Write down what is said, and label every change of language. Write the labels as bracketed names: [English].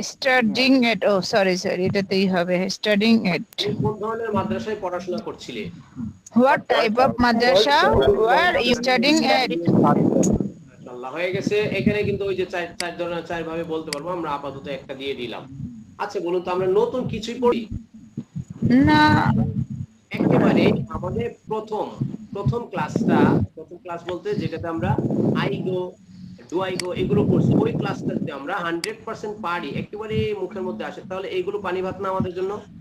[English] Studying at, oh sorry [Bangla] এটাতেই হবে, [English] studying at. [Bangla] তুমি কোন ধরনের মাদ্রাসায় পড়াশোনা করছিলে? [English] What type of madrasa were you studying at? [Bangla] মাশাআল্লাহ, হয়ে গেছে। এখানে কিন্তু ওই যে চার ধরনের চার ভাবে বলতে পারবো, আমরা আপাতত একটা দিয়ে দিলাম। আচ্ছা বলুন তো, আমরা নতুন কিছুই পড়ি না, একেবারে আমাদের প্রথম ক্লাস বলতে যেটাতে আমরা [English] I go, do I go [Bangla] এগুলো পড়ছি, ওই ক্লাসটা যদি আমরা 100% পারি, একেবারে মুখের মধ্যে আসে, তাহলে এইগুলো পানি ভাত না আমাদের জন্য?